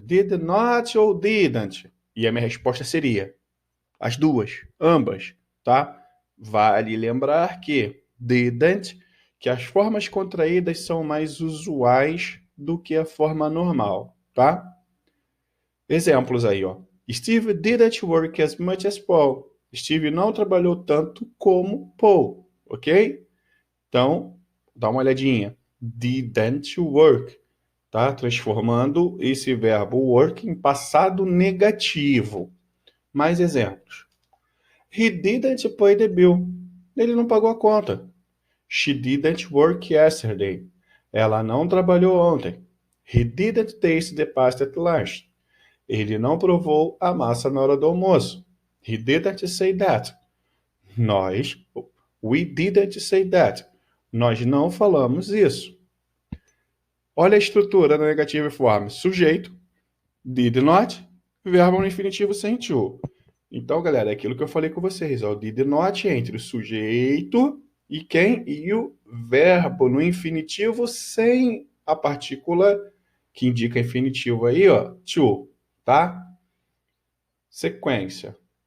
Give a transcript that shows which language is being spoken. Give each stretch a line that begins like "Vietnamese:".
Portuguese: Did not ou didn't? E a minha resposta seria as duas, ambas, tá? Vale lembrar que didn't, que as formas contraídas são mais usuais do que a forma normal, tá? Exemplos aí, ó.
English: Steve didn't work as much as Paul.
Portuguese: Steve não trabalhou tanto como Paul, ok? Então, dá uma olhadinha. Didn't work, tá? Transformando esse verbo work em passado negativo. Mais exemplos.
English: He didn't pay the bill.
Portuguese: Ele não pagou a conta.
English: She didn't work yesterday.
Portuguese: Ela não trabalhou ontem.
English: He didn't taste the pasta at lunch.
Portuguese: Ele não provou a massa na hora do almoço.
English: He didn't say that. We didn't say that.
Portuguese: Nós não falamos isso. Olha a estrutura da negative form. Sujeito, did not, verbo no infinitivo sem to. Então, galera, é aquilo que eu falei com vocês. O did not entre o sujeito e quem? E o verbo no infinitivo sem a partícula que indica infinitivo aí, ó, to, tá? Sequência.